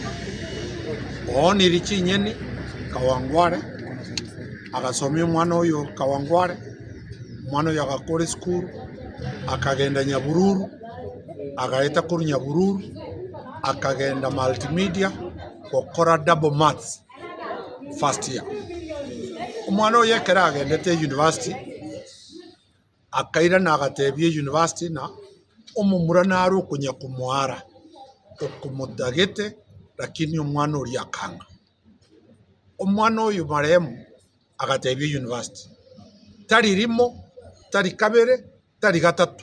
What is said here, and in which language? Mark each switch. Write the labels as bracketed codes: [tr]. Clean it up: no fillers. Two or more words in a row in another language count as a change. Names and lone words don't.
[guz] Oonire chinyeni Kawangware, agasomia omwana oyo Kawangware, omwana oyo agakora esukuru, akagenda Nyabururu, agaeta kuri Nyabururu, akagenda multimedia gukora [en] double maths first year. [guz] Omwana oyo ekero agendete university akaira na agatebia university na omomura nari okunya kumwara okumutagete, lakini omwana oria akanga. Omwana oyo maremu agatebia university tari rimo, tari kabere, tari gatatu.